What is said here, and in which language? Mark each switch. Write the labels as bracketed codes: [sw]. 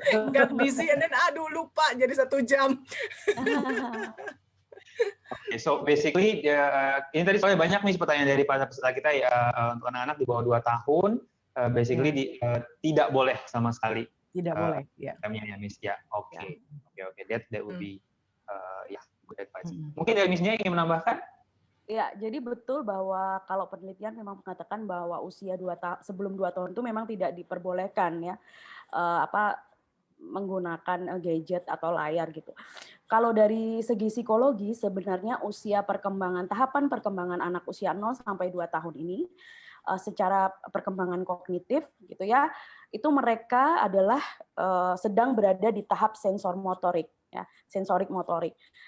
[en] Got busy and then [id] aduh lupa jadi 1 jam. [en] Okay, so basically [id] ini tadi soalnya banyak nih pertanyaan dari para peserta kita ya, untuk anak-anak di bawah 2 tahun, basically tidak boleh sama sekali. Tidak boleh, ya. Ya, Miss ya. Oke. [en] That would be good advice. [id] Mungkin dari Miss-nya ingin menambahkan? Ya, jadi betul bahwa kalau penelitian memang mengatakan bahwa usia sebelum 2 tahun itu memang tidak diperbolehkan ya menggunakan gadget atau layar gitu. Kalau dari segi psikologi sebenarnya tahapan perkembangan anak usia 0 sampai 2 tahun ini secara perkembangan kognitif gitu ya, itu mereka adalah sedang berada di tahap sensor motorik ya, sensorik motorik.